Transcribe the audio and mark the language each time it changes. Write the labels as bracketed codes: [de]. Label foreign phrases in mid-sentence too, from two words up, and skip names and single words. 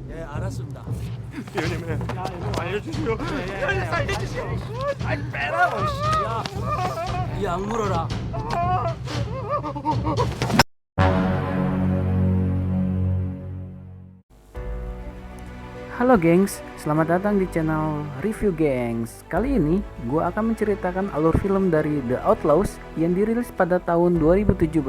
[ko] 알았습니다. 위원님은 알려주시오. 살려주시오. 아이 빼라고. 야, 이 악물어라. [id] Halo gengs, selamat datang di channel Review Gengs. Kali ini gue akan menceritakan alur film dari The Outlaws yang dirilis pada tahun 2017.